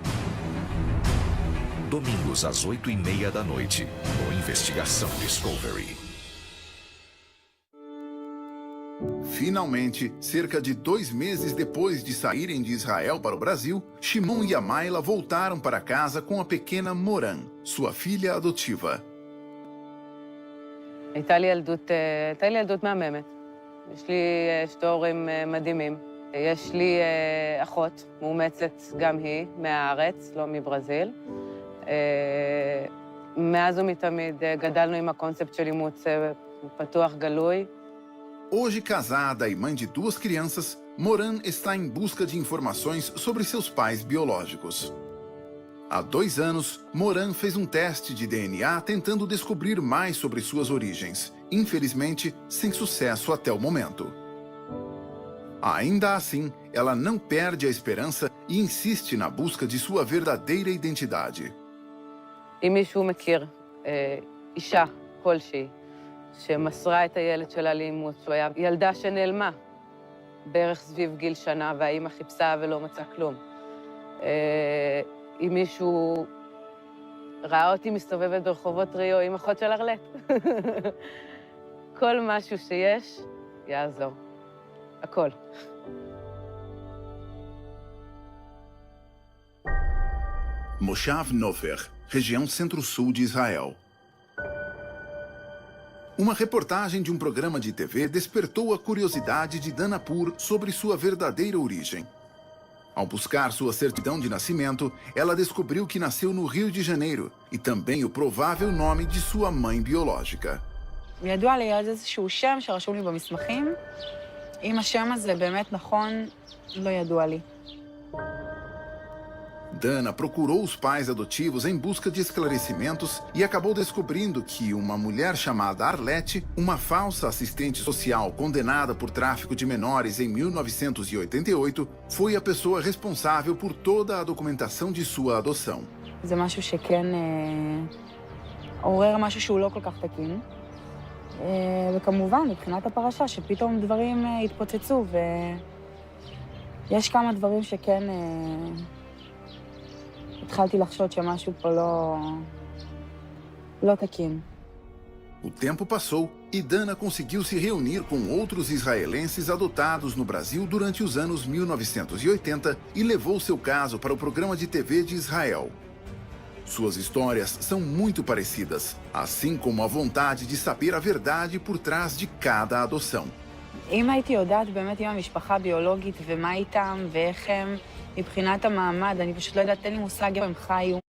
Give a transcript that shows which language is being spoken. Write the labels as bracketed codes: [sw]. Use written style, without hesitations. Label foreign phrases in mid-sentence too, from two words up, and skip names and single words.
[pt] Domingos às 8h30 da noite, no Investigação Discovery. Finalmente, cerca de 2 meses depois de saírem de Israel para o Brasil, Shimon e Amayla voltaram para casa com a pequena Moran, sua filha adotiva. [he] הייתה לי ילדות מהממת. יש לי שתי הורים מדהימים. יש לי אחות מאומצת גם היא, מהארץ, לא מברזיל. מאז ומתמיד גדלנו עם הקונספט של אימוץ פתוח גלוי. [pt] Hoje casada e mãe de 2 crianças, Moran está em busca de informações sobre seus pais biológicos. Há 2 anos, Moran fez um teste de DNA tentando descobrir mais sobre suas origens, infelizmente sem sucesso até o momento. Ainda assim, ela não perde a esperança e insiste na busca de sua verdadeira identidade. [he] אם מישהו מכיר אישה כלשהי שמסרה את הילד שלה לאימוץ, שהוא היה ילדה שנעלמה בערך סביב גיל שנה, והאמא חיפשה ולא מצאה כלום. אם מישהו ראה אותי מסתובבת ברחובות ריו עם אחות של ארלט. כל משהו שיש יעזור. הכל. [pt] Moshav Nofer, região centro-sul de Israel. Uma reportagem de um programa de TV despertou a curiosidade de Danapur sobre sua verdadeira origem. Ao buscar sua certidão de nascimento, ela descobriu que nasceu no Rio de Janeiro e também o provável nome de sua mãe biológica. [he] ידוע לי על איזשהו שם שרשום לי במסמכים. אם השם הזה באמת נכון, לא ידוע לי. [pt] Dana procurou os pais adotivos em busca de esclarecimentos e acabou descobrindo que uma mulher chamada Arlete, uma falsa assistente social condenada por tráfico de menores em 1988, foi a pessoa responsável por toda a documentação de sua adoção. [he] זה משהו שכן עורר משהו שהוא לא כל כך תקין. וכמובן, מבחינת הפרשה, שפתאום דברים התפוצצו, ויש כמה דברים שכן התחלתי לחשוד שמשהו פה לא תקין. [pt] O tempo passou e Dana conseguiu se reunir com outros israelenses adotados no Brasil durante os anos 1980 e levou seu caso para o programa de TV de Israel. Suas histórias são muito parecidas, assim como a vontade de saber a verdade por trás de cada adoção. [he] אם הייתי יודעת באמת עם המשפחה ביולוגית ומה איתם ואיך הם מבחינת המעמד, אני פשוט לא יודעת, אין לי מושג אם הם חיו.